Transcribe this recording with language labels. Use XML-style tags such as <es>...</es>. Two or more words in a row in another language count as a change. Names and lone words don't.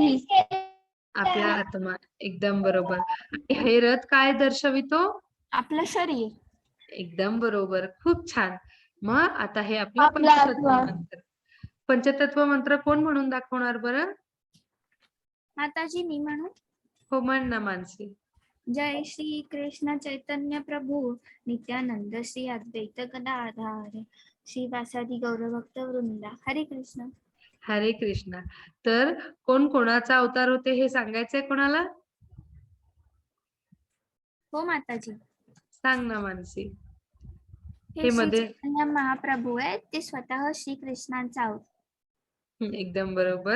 <mr>आपला आत्मा. एकदम बरोबर. हे रथ काय दर्शवितो? आपलं शरीर. एकदम बरोबर, खूप छान. मग आता हे आपलं पंचतत्व मंत्र. पंचतत्व मंत्र कोण म्हणून दाखवणार बरं? माताजी मी म्हणू. हो म्हण ना मानसी.</mr> <sa>जय श्री कृष्ण चैतन्य प्रभु नित्यानंद श्री अद्वैत गदाधर श्रीवासादि गौरभक्त वृंदा.</sa> <mr>हरे कृष्ण. हरे कृष्णा. तर कोण कोणाचा अवतार होते हे सांगायचंय कोणाला? हो माताजी. सांग ना मानसी. हे श्री मध्ये चैतन्य महाप्रभू आहेत, ते स्वतः श्री कृष्णांचा अवतार एकदम बरोबर.</mr>